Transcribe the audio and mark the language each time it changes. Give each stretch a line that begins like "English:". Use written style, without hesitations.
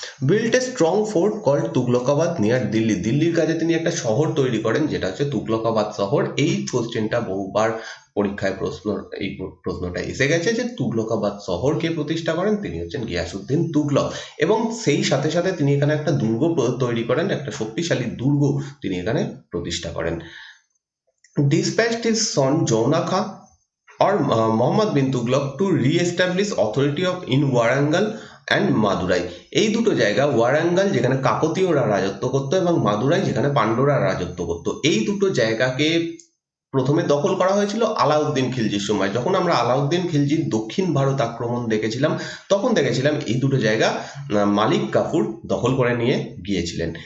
English: built a strong fort called Tughlaqabad near Delhi,
Bangla: দিল্লির কাছে তিনি একটা শহর তৈরি করেন যেটা হচ্ছে তুগলকাবাদ শহর। এই কোশ্চেনটা বহুবার পরীক্ষায় এই প্রশ্নটা এসে গেছে যে তুগলকাবাদ শহর কে প্রতিষ্ঠা করেন, তিনি হচ্ছেন গিয়াসুদ্দিন তুগলক। এবং সেই সাথে সাথে তিনি এখানে একটা দুর্গ তৈরি করেন, একটা শক্তিশালী দুর্গ তিনি এখানে প্রতিষ্ঠা করেন।
English: Dispatched his son Jauna Khan or Muhammad bin Tughlaq to re-establish authority of in Warangal and Madurai.
Bangla: এই দুটো জায়গা, ওয়ারাঙ্গাল যেখানে কাকতীয়রা রাজত্ব করতো এবং মাদুরাই যেখানে পান্ড্যরা রাজত্ব করতো, এই দুটো জায়গাকে প্রথমে দখল করা হয়েছিল আলাউদ্দিন খিলজির সময়। যখন আমরা আলাউদ্দিন খিলজির দক্ষিণ ভারত আক্রমণ দেখেছিলাম, তখন দেখেছিলাম এই দুটো জায়গা মালিক কাফুর দখল করে নিয়ে গিয়েছিলেন।